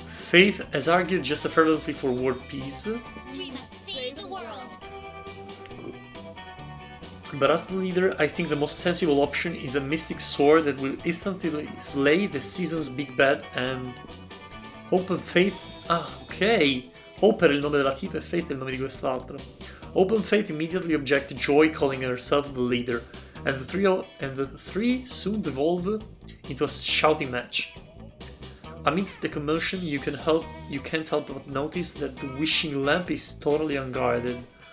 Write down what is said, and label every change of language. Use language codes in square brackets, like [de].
[en] Faith has argued just as fervently for world peace. We must save the world. But as the leader, I think the most sensible option is a mystic sword that will instantly slay the season's big bad and... Hope and Faith... Ah, ok! [it] Hope era il nome della tipa e Faith è il nome di quest'altra. [en] Hope and Faith immediately object to Joy, calling herself the leader, and the three soon devolve into a shouting match. Amidst the commotion, you can't help but notice that the wishing lamp is totally unguarded.